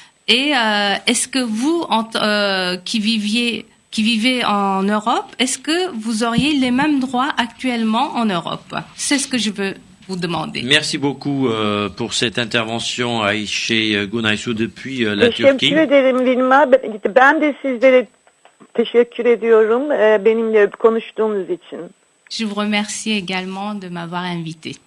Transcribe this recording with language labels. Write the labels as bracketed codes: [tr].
[fr] Et est-ce que vous, qui vivez en Europe, est-ce que vous auriez les mêmes droits actuellement en Europe? C'est ce que je veux vous demander. Merci beaucoup pour cette intervention Ayşe Gunaysu depuis la Turquie. [tr] Teşekkür ederim Vilma. Ben de sizlere teşekkür ediyorum benimle konuştuğunuz için. [fr] Je vous remercie également de m'avoir invité.